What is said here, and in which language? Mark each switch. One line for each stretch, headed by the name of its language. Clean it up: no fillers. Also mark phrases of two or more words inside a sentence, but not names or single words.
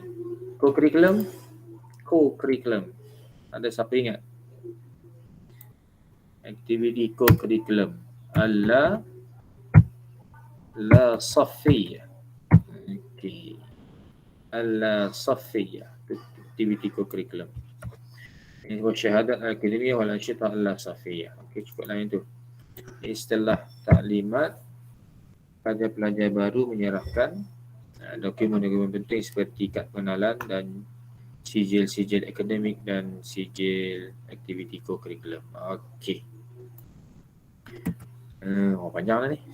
Malay: Co-curriculum. Ada siapa ingat? Aktiviti co-curriculum.
Arabic: لا صفية. Okey. Al-saffiyah.
Malay: Aktiviti co-curriculum.
Arabic: Ini شهادة الأكاديمية والأنشطة الصفية.
Malay: Okey, cukuplah yang tu. Istilah taklimat pelajar-pelajar baru menyerahkan dokumen-dokumen penting seperti kad pengenalan dan sijil-sijil akademik dan sijil aktiviti co-curriculum. Okey. Panjanglah ni.